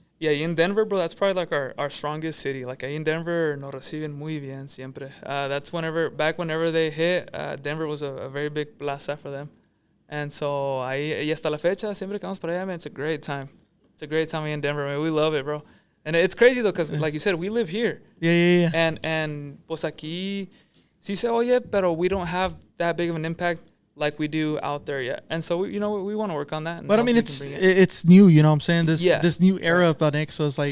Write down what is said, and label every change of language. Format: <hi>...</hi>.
<es>Y ahí en Denver,</es> <en>bro, that's probably like our strongest city.</en> <es>Like ahí en Denver nos reciben muy bien siempre.</es> <en>That's back whenever they hit, Denver was a very big plaza for them.</en> <es>And so ahí, y hasta la fecha, siempre que vamos para allá,</es> <en>man, it's a great time. It's a great time ahí in Denver, man. We love it, bro. And it's crazy, though, because like you said, we live here. Yeah. And pues</en> <es>aquí, sí se oye, pero</es> <en>we don't have that big of an impact like we do out there yet. And so, we want to work on that. But I mean, it's new, you know what I'm saying? This new era of Anexo is like,</en>